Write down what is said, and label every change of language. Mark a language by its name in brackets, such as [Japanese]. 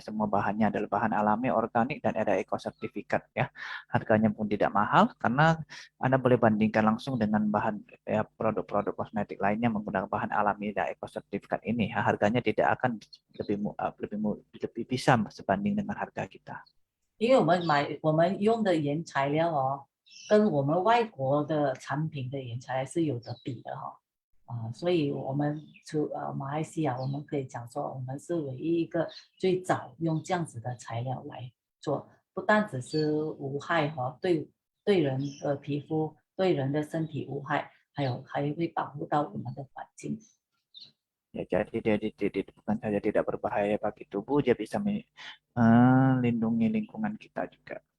[Indonesian] Semua bahannya adalah bahan alami, organik dan ada eco sertifikat ya. Harganya pun tidak mahal karena Anda boleh bandingkan langsung dengan bahan ya, produk-produk kosmetik lainnya menggunakan bahan alami dan eco sertifikat ini. Ya, harganya tidak akan lebih bisa sebanding dengan harga kita. [Chinese] 因为我们用的原材料跟我们外国的产品的原材料是有得比的所以我们马来西亚我们可以讲说我们是唯一一个最早用这样子的材料来做，不但只是无害对人的皮肤对人的身体无害，还会保护到我们的环境。 [Indonesian] Ya, jadi dia bukan saja tidak berbahaya bagi tubuh, dia bisa melindungi lingkungan kita juga.